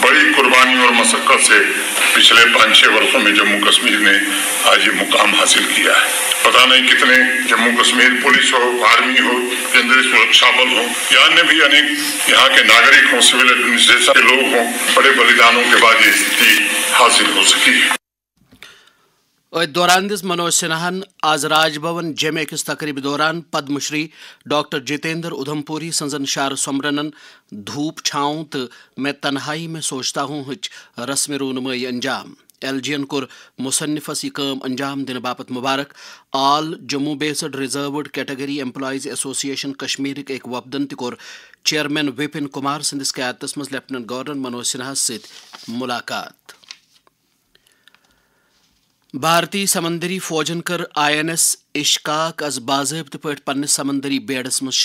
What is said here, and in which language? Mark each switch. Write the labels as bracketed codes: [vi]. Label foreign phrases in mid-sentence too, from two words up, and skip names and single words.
[hi] बड़ी कुर्बानी और मशक्कत से पिछले 5-6 वर्षों में जम्मू कश्मीर ने आज ये मुकाम हासिल किया है। पता नहीं कितने जम्मू कश्मीर पुलिस हो, आर्मी हो, केंद्रीय सुरक्षा बल हो या अन्य भी अनेक यहाँ के नागरिक हो, [en] civil administration [hi] के लोग हों, बड़े बलिदानों के बाद ये स्थिति हासिल हो सकी है। [ks] ات دوران دِژ منوج سنہاہن آز راج بھون جمع أکِس تقریٖبہِ دوران پدم شری ڈاکٹر جتیندر ادھمپوری سنزن شار سومرنن دھوپ چھاؤں تو میں تنہائی میں سوچتا ہوں ہچ رسم رونمائی انجام LG ین کور مصنفس یہ کام انجام دن باپت مبارک آل جموں بیسڈ ریزروڈ کیٹگری ایمپلائیز ایسوسیشن کشمیرک ایک وفدن تہ کور چیئرمین وپن کمار سندس قیادتس مز [en] Lieutenant Governor [ks] منوج سنہاس سۭتۍ ملاقات بھارتی سمندری فوجن کر INS اشقاق از باضابطہ پٲٹھۍ پننس سمندری بیڑس مز